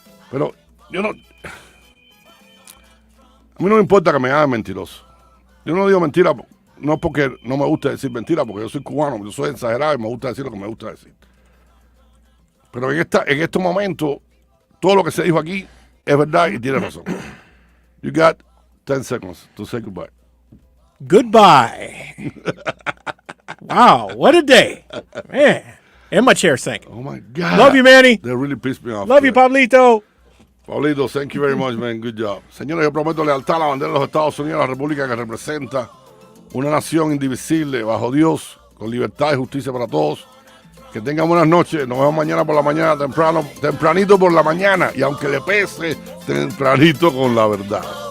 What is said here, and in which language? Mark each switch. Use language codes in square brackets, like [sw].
[es] Pero yo no. A mí no me importa que me hagan mentiroso. Yo no digo mentira, no porque no me gusta decir mentira, porque yo soy cubano, yo soy exagerado y me gusta decir lo que me gusta decir. Pero en estos momentos, todo lo que se dijo aquí es verdad y tiene razón. [en] You got 10 seconds to say goodbye. Goodbye. Wow, what a day. Man. And my chair sank. Oh my God. Love you, Manny. They really pissed me off. Love you, Pablito. Pablito, thank you very much, man. Good job. [es] Señores, yo prometo lealtad a la bandera de los Estados Unidos, la república que representa una nación indivisible, bajo Dios, con libertad y justicia para todos. Que tengan buenas noches. Nos vemos mañana por la mañana, tempranito por la mañana. Y aunque le pese, tempranito con la verdad.